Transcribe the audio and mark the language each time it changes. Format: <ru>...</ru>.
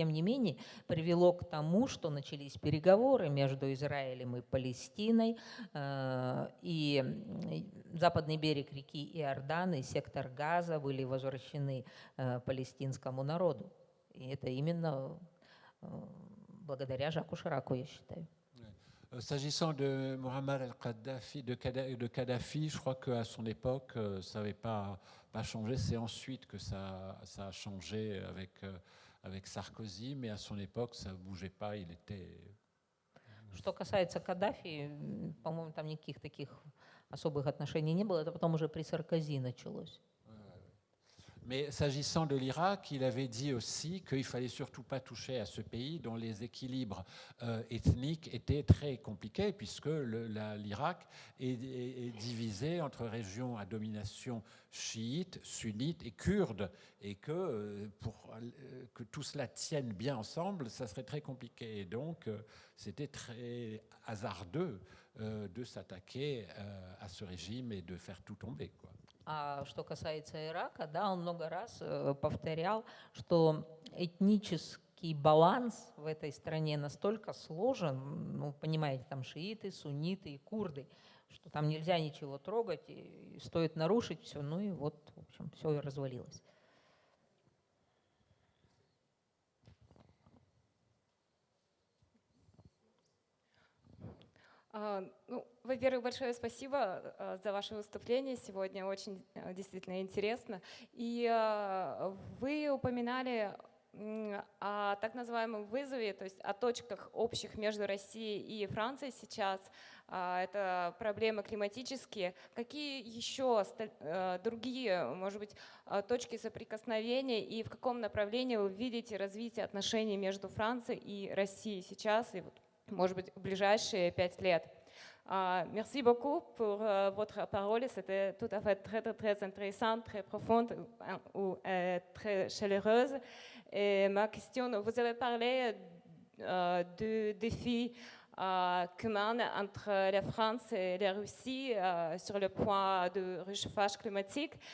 <ru>Тем не менее, привело к тому, что начались переговоры между Израилем и Палестиной, и западный берег реки Иордан и сектор Газа были возвращены палестинскому народу. И это именно благодаря Жаку Шираку, я считаю.</ru> <fr>S'agissant de Mohamed al-Kadhafi, de Kadhafi, je crois qu'à son époque, ça n'avait pas changé. C'est ensuite que ça a changé avec Sarkozy, mais à son époque, ça ne bougeait pas. Il était...</fr> <ru>Что касается Каддафи, по-моему, там никаких таких особых отношений не было. Это потом уже при Саркози началось.</ru> <fr>Mais s'agissant de l'Irak, il avait dit aussi qu'il ne fallait surtout pas toucher à ce pays dont les équilibres ethniques étaient très compliqués, puisque l'Irak est divisé entre régions à domination chiite, sunnite et kurde, et que pour que tout cela tienne bien ensemble, ça serait très compliqué. Et donc, c'était très hasardeux de s'attaquer à ce régime et de faire tout tomber, quoi.</fr> <ru>А что касается Ирака, да, он много раз повторял, что этнический баланс в этой стране настолько сложен, ну, понимаете, там шииты, сунниты и курды, что там нельзя ничего трогать, и стоит нарушить все, ну и вот, в общем, все и развалилось. Ну, во-первых, большое спасибо за ваше выступление сегодня, очень действительно интересно. И вы упоминали о так называемом вызове, то есть о точках общих между Россией и Францией сейчас. Это проблемы климатические. Какие еще другие, может быть, точки соприкосновения и в каком направлении вы видите развитие отношений между Францией и Россией сейчас и, может быть, в ближайшие 5 лет?</ru> <fr>Merci beaucoup pour votre parole. C'était tout à fait très intéressant, très profonde ou très chaleureuse. Et ma question, vous avez parlé du défi commun entre la France et la Russie sur le point de réchauffage climatique.</fr>